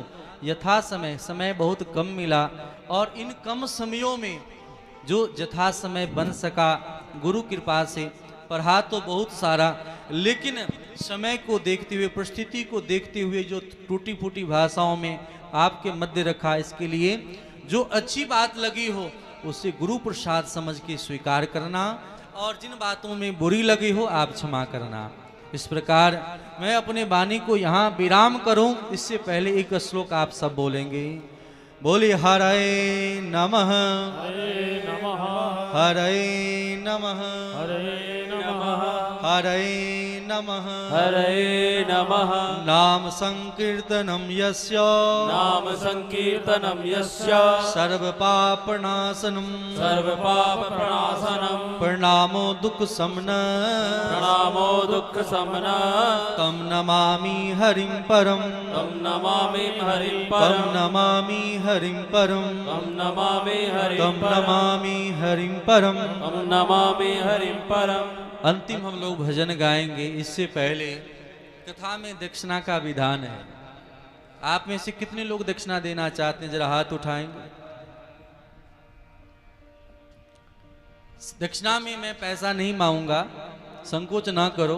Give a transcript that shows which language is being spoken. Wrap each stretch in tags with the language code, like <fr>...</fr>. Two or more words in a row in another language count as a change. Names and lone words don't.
<hi>यथा समय बहुत कम मिला और इन कम समयों में जो यथा समय बन सका गुरु कृपा से, पढ़ा तो बहुत सारा, लेकिन समय को देखते हुए, परिस्थिति को देखते हुए जो टूटी फूटी भाषाओं में आपके मध्य रखा, इसके लिए जो अच्छी बात लगी हो उसे गुरु प्रसाद समझ के स्वीकार करना और जिन बातों में बुरी लगी हो आप क्षमा करना। इस प्रकार मैं अपने वाणी को यहाँ विराम करूं, इससे पहले एक श्लोक आप सब बोलेंगे।</hi> <sa>बोले हरे नमः, हरे नमः, हरे नमः, हरे नमः, हरे नमः, हरे नमः। नाम संकीर्तनम यस्य, नाम संकीर्तनम यस्य, सर्व पापनाशनम, सर्व पापनाशनम, प्रणामो दुख समन, प्रणामो दुख समन, तम नमामि हरिं परम, तम नमामि हरिं परम, तम नमामि हरिं परम, तम नमामि हरिं परम, तम नमामि हरिं परम, तम नमामि हरिं परम।</sa> <hi>अंतिम हम लोग भजन गाएंगे, इससे पहले कथा में दक्षिणा का विधान है। आप में से कितने लोग दक्षिणा देना चाहते हैं, जरा हाथ उठाएंगे। दक्षिणा में मैं पैसा नहीं मांगूंगा, संकोच ना करो।</hi>